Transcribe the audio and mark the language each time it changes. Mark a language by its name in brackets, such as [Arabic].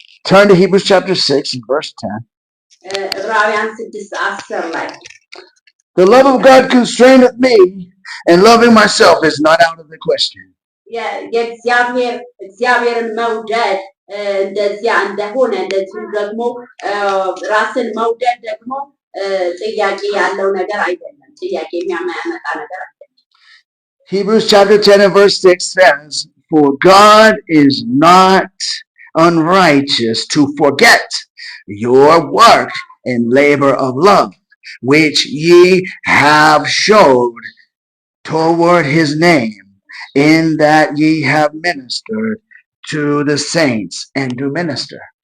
[English] Turn to Hebrews chapter 6 and verse 10. [Amharic] ዕብራውያን 6:10 ላይ [English] the love of God constraineth me, and loving myself is not out of the question. [Amharic] የእግዚአብሔርን መውደድ እንደዚያ እንደሆነ እንደዚሁ ደግሞ ራስን መውደድ ደግሞ ጥያቄ ያለው ነገር አይደለም። ጥያቄ የሚያመጣ ነገር አይደለም። [English] Hebrews chapter 10 and verse 6 says, for God is not unrighteous to forget your work and labor of love, which ye have showed toward His name, in that ye have ministered to the saints and do minister.